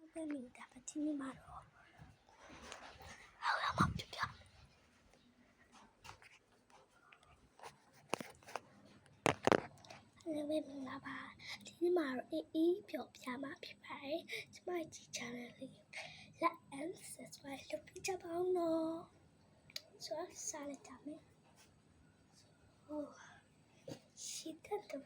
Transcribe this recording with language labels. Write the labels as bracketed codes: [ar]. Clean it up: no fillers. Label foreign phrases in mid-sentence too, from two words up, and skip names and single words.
[my] ပဲနေတာပဲဒီနေ့မှာတော့ဟုတ်လားမပြပြလည်းပဲမလာပါဒီ နေ့မှာတော့အေးပြောပြမှာဖြစ်ပါတယ်ကျမဒီ channel လေး [en] like and subscribe [my] လုပ်ပြကြပါဦး နော်ဆိုတော့စားလိုက်ကြမယ်ဟုတ်ရှိတဲ့တော့